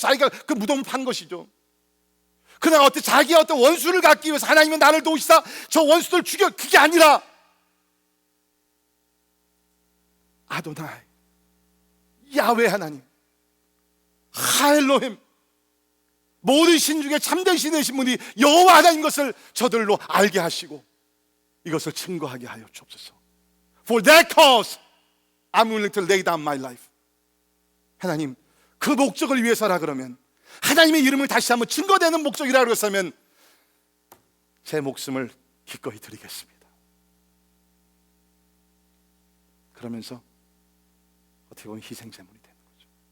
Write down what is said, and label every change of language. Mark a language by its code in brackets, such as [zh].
[ko] 자기가 그 무덤을 판 것이죠. 그러나 자기가 어떤 원수를 갚기 위해서 하나님은 나를 도우시사 저 원수들 죽여, 그게 아니라 아도나이, 야훼 하나님, 하엘로힘, 모든 신 중에 참된 신 되신 분이 여호와 하나님 것을 저들로 알게 하시고 이것을 증거하게 하여 주옵소서. [en] For that cause I'm willing to lay down my life. [ko] 하나님, 그 목적을 위해서라 그러면, 하나님의 이름을 다시 한번 증거되는 목적이라 그랬으면 제 목숨을 기꺼이 드리겠습니다. 그러면서 어떻게 보면 희생제물이 되는 거죠.